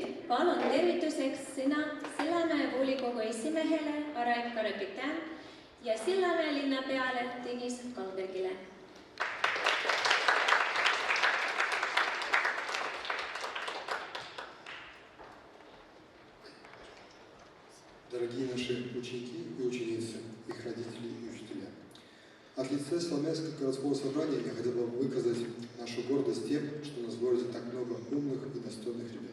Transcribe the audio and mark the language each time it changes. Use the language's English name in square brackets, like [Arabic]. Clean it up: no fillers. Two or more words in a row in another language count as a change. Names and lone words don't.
[Estonian] palun tervituseks sõna Sillamäe volikogu esimehele Araik Karapetän ja Sillamäe linnapeale Tõnis Kalbergile. [Russian] Дорогие наши ученики и ученицы, их родители и учителя. От лица Соломянского городского собрания я хотел бы выказать нашу гордость тем, что у нас в городе так много умных и достойных ребят.